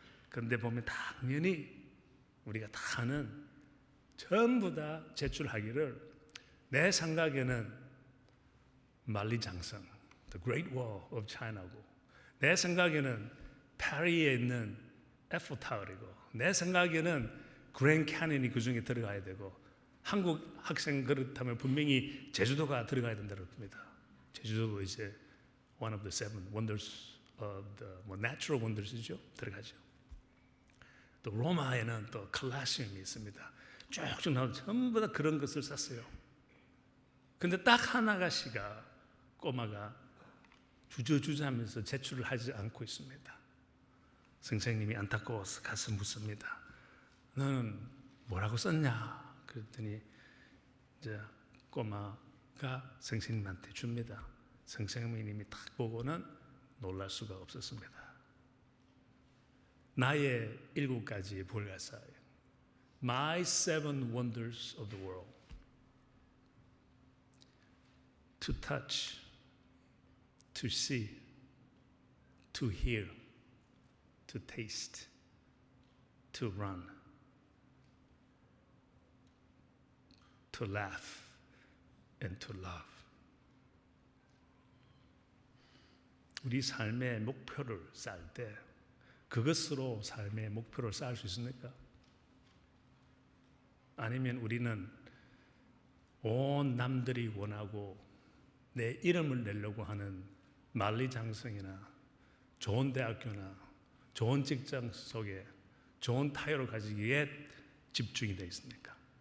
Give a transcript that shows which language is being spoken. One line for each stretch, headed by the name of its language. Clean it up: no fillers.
Korean: 그런데 보면 당연히 우리가 다 아는 전부 다 제출하기를 내 생각에는 만리장성, The Great Wall of China고 내 생각에는 파리에 있는 에펠타워이고 내 생각에는 그랜드 캐니언이 그 중에 들어가야 되고 한국 학생 그렇다면 분명히 제주도가 들어가야 된다고 합니다. 제주도도 이제 one of the 7 wonders of the natural wonders 이죠. 들어가죠. 또 로마에는 또 콜로세움이 있습니다. 쭉쭉 나오는 전부 다 그런 것을 썼어요. 근데 딱 하나가 꼬마가 주저주저 하면서 제출을 하지 않고 있습니다. 선생님이 안타까워서 가서 묻습니다. 너는 뭐라고 썼냐? 그랬더니 이제 꼬마가 선생님한테 줍니다. 선생님이 딱 보고는 놀랄 수가 없었습니다.
English: 나의 7가지 불가사의 My 7 wonders of the world. To touch, to see, to hear, to taste, to run, to laugh, and to love.
Korean: 우리 삶의 목표를 쌓을 때 그것으로 삶의 목표를 쌓을 수 있습니까? 아니면 우리는 온 남들이 원하고 내 이름을 내려고 하는 만리장성이나 좋은 대학교나 좋은 직장 속에 좋은 타이어를 가지기에 집중이 되어 있습니까?